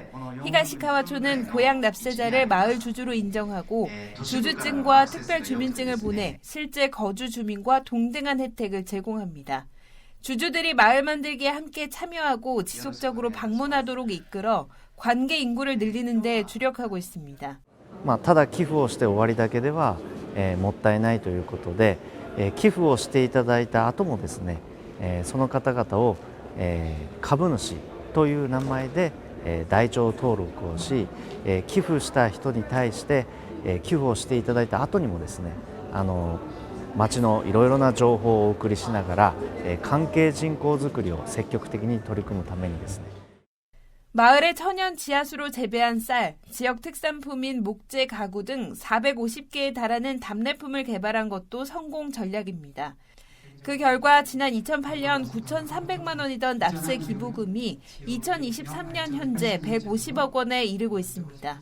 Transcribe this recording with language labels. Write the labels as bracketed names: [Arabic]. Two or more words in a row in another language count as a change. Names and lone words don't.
[Korean] 히가시카와초는 고향 납세자를 마을 주주로 인정하고 주주증과 특별 주민증을 보내 실제 거주 주민과 동등한 혜택을 제공합니다. 주주들이 마을 만들기에 함께 참여하고 지속적으로 방문하도록 이끌어 관계 인구를 늘리는 데 주력하고 있습니다. [Japanese] ただ寄付をして終わりだけではもったいないということで寄付をしていただいた後もですねその方々を株主という名前で台帳登録をし寄付した人に対して寄付をしていただいた後にもですね町のいろいろな情報をお送りしながら関係人口づくりを積極的に取り組むためにですね [Korean] 마을의 천연 지하수로 재배한 쌀, 지역 특산품인 목재 가구 등 450개에 달하는 답례품을 개발한 것도 성공 전략입니다. 그 결과 지난 2008년 9,300만 원이던 납세 기부금이 2023년 현재 150억 원에 이르고 있습니다.